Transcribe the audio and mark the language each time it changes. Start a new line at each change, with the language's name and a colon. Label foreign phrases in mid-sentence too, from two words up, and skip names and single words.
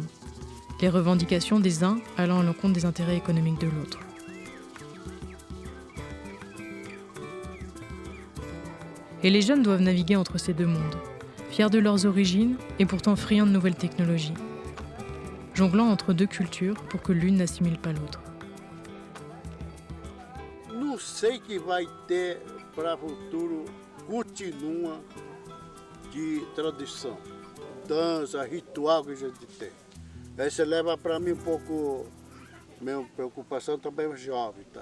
French: Les revendications des uns allant à l'encontre des intérêts économiques de l'autre. Et les jeunes doivent naviguer entre ces deux mondes, fiers de leurs origines et pourtant friands de nouvelles technologies, jonglant entre 2 cultures pour que l'une n'assimile pas l'autre.
Portuguese: Não sei que vai ter para o futuro, continua de tradição, dança, ritual que a gente tem. Isso leva para mim pouco, minha preocupação também é jovem, tá?